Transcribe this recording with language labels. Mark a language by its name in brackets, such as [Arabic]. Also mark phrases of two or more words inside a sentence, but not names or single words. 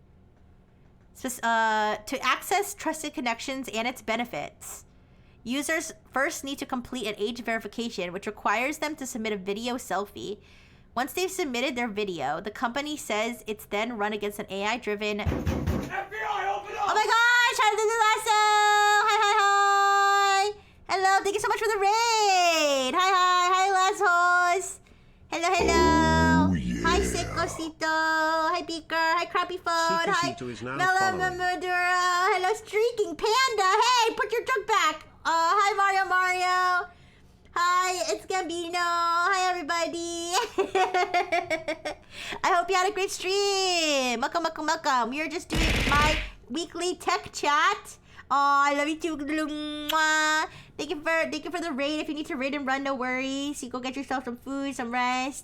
[English] To access trusted connections and its benefits, users first need to complete an age verification, which requires them to submit a video selfie. Once they've submitted their video, the company says it's then run against an AI-driven... FBI, open up! Oh my gosh! Hi, this is Lasso! Hi, hi, hi! Hello, thank you so much for the raid! Hi, hi, hi, Lassos! Hello, hello! Oh, yeah. Hi, Secosito! Hi, Beaker! Hi, Crappy Phone! Hi, Madura! Hello, Streaking Panda! Hey, put your junk back! Hi, Mario! Hi, it's Gambino. Hi, everybody. I hope you had a great stream. Welcome. We are just doing my weekly tech chat. Oh, I love you too. Thank you for the raid. If you need to raid and run, no worries. You go get yourself some food, some rest.